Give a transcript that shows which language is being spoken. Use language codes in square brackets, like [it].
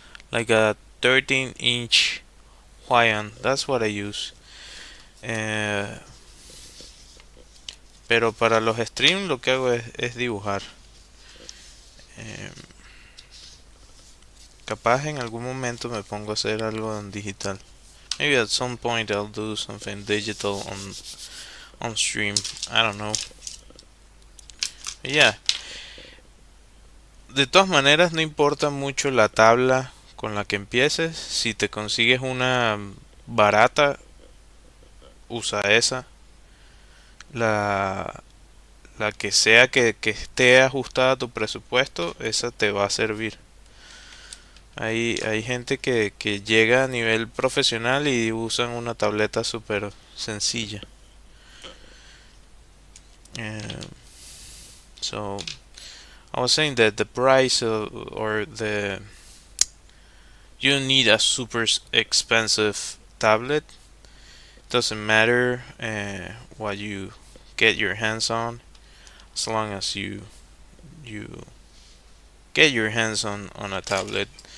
[en] Like a 13-inch Huion. That's what I use. [es] Pero para los streams lo que hago es dibujar. Capaz en algún momento me pongo a hacer algo en digital. [en] Maybe at some point I'll do something digital on stream. I don't know. But yeah. [es] De todas maneras no importa mucho la tabla con la que empieces. Si te consigues una barata, usa esa. La que sea que esté ajustada a tu presupuesto, esa te va a servir. Hay gente que llega a nivel profesional y usan una tableta súper sencilla. [en] So, I was saying that the price or the you don't need a super expensive tablet. Doesn't matter what you get your hands on, as long as you get your hands on a tablet.